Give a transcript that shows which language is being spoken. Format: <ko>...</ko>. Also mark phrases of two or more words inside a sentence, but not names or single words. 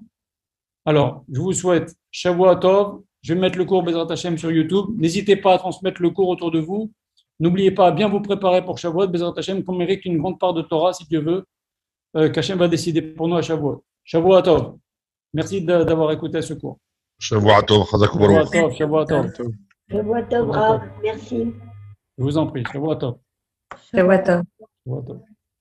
<fr>Alors, je vous souhaite</fr> <he>שבוע טוב.</he> <fr>Je vais mettre le cours</fr> <he>בעזרת השם</he> <fr>sur YouTube. N'hésitez pas à transmettre le cours autour de vous. N'oubliez pas à bien vous préparer pour Shavuot,</fr> <he>בעזרת השם,</he> <fr>qu'on mérite une grande part de Torah, si Dieu veut, qu'Hashem va décider pour nous à Shavuot.</fr> <he>שבועות טוב.</he> <fr>Merci d'avoir écouté ce cours.</fr> <he>שבועות טוב, חזק וברוך. שבועות טוב. שבועות טוב, רב.</he> <fr>Merci. Je vous en prie.</fr> <he>שבועות טוב. שבועות טוב. שבועות טוב.</he>